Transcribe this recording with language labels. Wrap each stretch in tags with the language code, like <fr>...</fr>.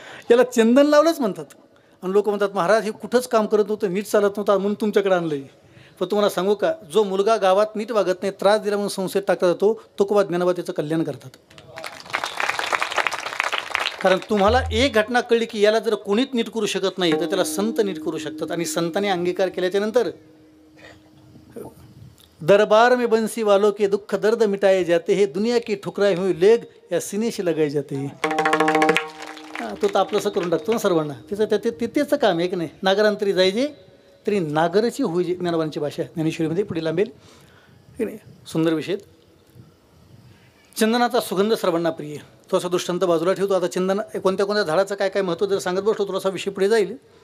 <mr>याला चंदन लावलंच म्हणतात. आणि लोक म्हणतात महाराज हे कुठंच काम करत नव्हतं, नीट चालत नव्हतं म्हणून तुमच्याकडे आणलं आहे. पण तुम्हाला सांगू का, जो मुलगा गावात नीट वागत नाही, त्रास दिला म्हणून संस्थेत टाकला जातो, तो कुबा ज्ञानोबा त्याचं कल्याण करतात. कारण तुम्हाला एक घटना कळली की याला जर कोणीच नीट करू शकत नाही तर त्याला संत नीट करू शकतात. आणि संतांनी अंगीकार केल्याच्या नंतर</mr> <hi>दरबार में बंसी वालों के दुःख दर्द मिटाए जाते हैं, दुनिया की ठुकराई हुई लेग या सीने से लगाई जाते हैं.</hi> <mr>तो तर आपलंसं करून टाकतो ना सर्वांना. त्याचं काम आहे की नाही. नागरांतरी जायचे तरी नागरची होईजे, ज्ञानोबांची भाषा ज्ञानेश्वरीमध्ये पुढे लांबेल की नाही. सुंदर विषय. चंदनाचा सुगंध सर्वांना प्रिय. थोडासा दृष्टांत बाजूला ठेवतो. आता चंदन कोणत्या कोणत्या झाडाचं काय काय महत्त्व जर सांगत बसलो थोडासा विषय पुढे जाईल.</mr>